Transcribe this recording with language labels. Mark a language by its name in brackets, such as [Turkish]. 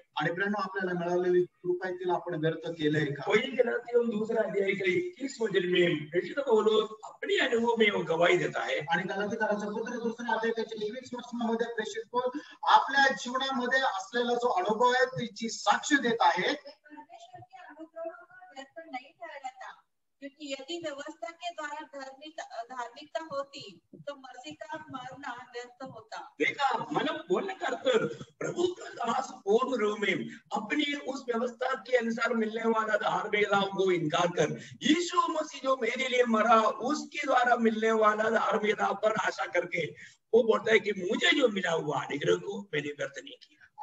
[Marathi] आणि प्रेरणा आपल्याला मिळालेली कृपा आहे तिला आपण व्यर्थ केलंय का? [Hindi] कोई गलातियों 2 अध्याय के 21 वचन में प्रेषित पौलुस अपने अनुभव में वो गवाही देता है. [Marathi] आणि गलातीकाराचं पत्र 2 अध्याय त्याच्या 21 वचनामध्ये प्रेषित पौल आपल्या जीवनामध्ये असलेला जो अनुभव आहे त्याची साक्ष देत आहे. [Hindi] परमेश्वर के अनुग्रह का व्यर्थ नहीं ठहराता, क्योंकि यदि व्यवस्था के द्वारा धार्मिकता होती तो मसीह का मरना व्यर्थ होता. देखा मतलब बोलने का अर्थ प्रभु का दास पूर्ण रूप में अपनी उस व्यवस्था के अनुसार मिलने वाला धार्मिकता को इनकार कर यीशु मसीह जो मेरे लिए मरा उसके द्वारा मिलने वाला धार्मिकता पर आशा करके वो बोलता है कि मुझे जो मिला हुआ अनुग्रह को मैंने व्यर्थ नहीं किया.